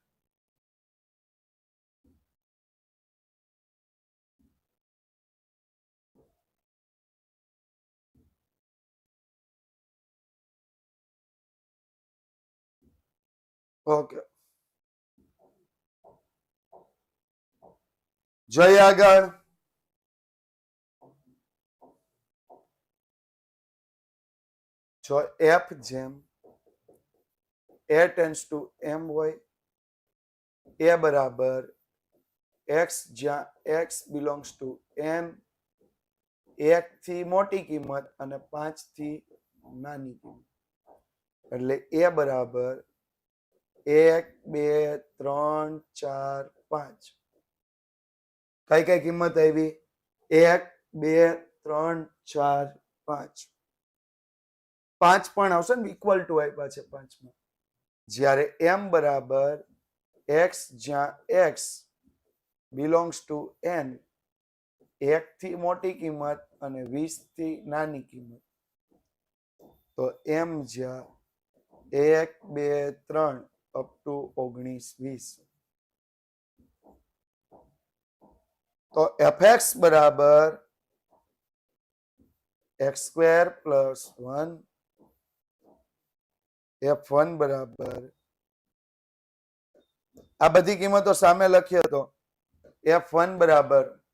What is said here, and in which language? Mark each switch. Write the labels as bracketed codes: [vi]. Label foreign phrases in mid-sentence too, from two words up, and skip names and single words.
[gu] ઓકે, જય આગળ. જો f જેમ [en] a tends to m [gu] હોય, a બરાબર x જ્યાં [en] x belongs to m, [gu] 1 થી મોટી કિંમત અને 5 થી નાની કિંમત. એટલે a બરાબર 1 2 3 4 5. કઈ કઈ કિંમત આવી? 1 2 3 4 5. 5 પણ આવશે ને, [en] equal to [gu] આપ્યા છે 5 માં. જ્યારે m બરાબર x જ્યાં [en] x belongs to n, [gu] 1 થી મોટી કિંમત અને 20 થી નાની કિંમત. તો એમ જ્યાં 1 2 3 [en] up to [gu] 19 20 તો fx બરાબર x² + 1 f1 બરાબર આ બધી કિંમતો સામે લખીએ તો f1 બરાબર